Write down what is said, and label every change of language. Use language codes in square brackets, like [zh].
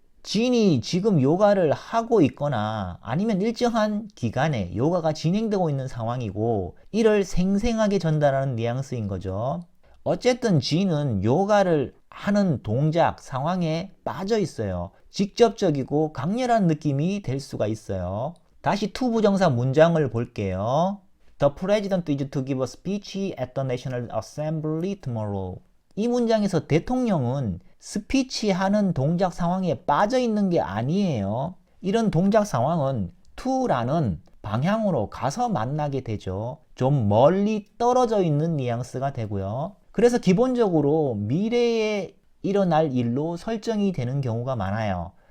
[ko] Jean이 지금 요가를 하고 있거나 아니면 일정한 기간에 요가가 진행되고 있는 상황이고 이를 생생하게 전달하는 뉘앙스인 거죠. 어쨌든 Jean은 요가를 하는 동작, 상황에 빠져 있어요. 직접적이고 강렬한 느낌이 될 수가 있어요. 다시 to 부정사 문장을 볼게요. [en] The president is to give a speech at the National Assembly tomorrow. [ko] 이 문장에서 대통령은 스피치 하는 동작 상황에 빠져 있는 게 아니에요. 이런 동작 상황은 to라는 방향으로 가서 만나게 되죠. 좀 멀리 떨어져 있는 뉘앙스가 되고요. 그래서 기본적으로 미래에 일어날 일로 설정이 되는 경우가 많아요.